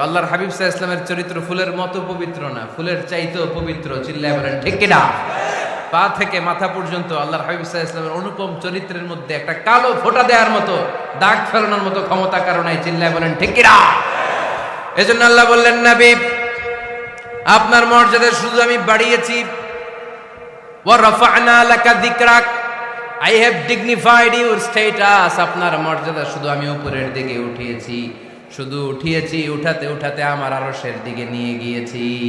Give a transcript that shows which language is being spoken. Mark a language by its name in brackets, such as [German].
[Bangla] আল্লাহর হাবিব সাল্লাল্লাহু আলাইহি ওয়াসাল্লামের চরিত্র ফুলের মতো পবিত্র না, ফুলের চাইতেও পবিত্র। চিল্লায় বলেন ঠিক কিনা? পা থেকে মাথা পর্যন্ত আল্লাহর হাবিব সাল্লাল্লাহু আলাইহি ওয়াসাল্লামের অনুপম চরিত্রের মধ্যে একটা কালো ফোঁটা দেওয়ার মতো, দাগ ফেলানোর মতো ক্ষমতা কারণে। চিল্লায় বলেন ঠিক কিনা? এজন্য আল্লাহ বললেন নবী আপনার মর্যাদা শুধু আমি বাড়িয়েছি। [Arabic] ওয়া রাফা'না লাকা যিকরাক, [English] I have dignified your status. [Bangla] আপনার মর্যাদা শুধু আমি উপরের দিকে উঠিয়েছি, উঠাতে উঠাতে আমার আরশের দিকে নিয়ে গিয়েছি।